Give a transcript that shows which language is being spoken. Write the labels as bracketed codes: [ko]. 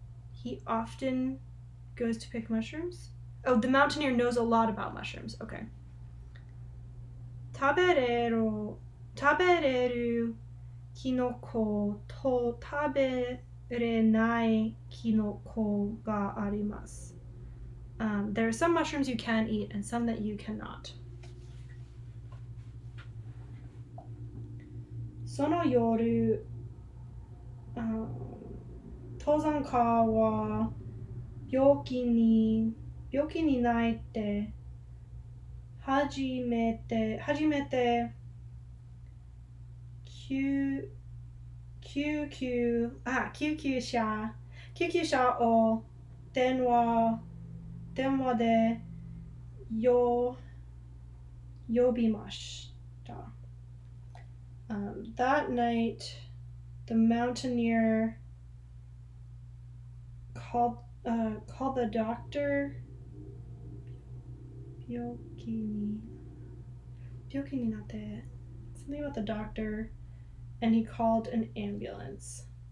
[en] He often goes to pick mushrooms? Oh, the mountaineer knows a lot about mushrooms. Okay. [ja] 食べれるキノコと食べれないキノコがあります。 [en] There are some mushrooms you can eat and some that you cannot. [ja] その夜、登山家は病気になって初めて救急車を電話で呼びました。 [en] That night, the mountaineer called the doctor [ja] Byoki ni natte. [en] Something about the doctor, and he called an ambulance.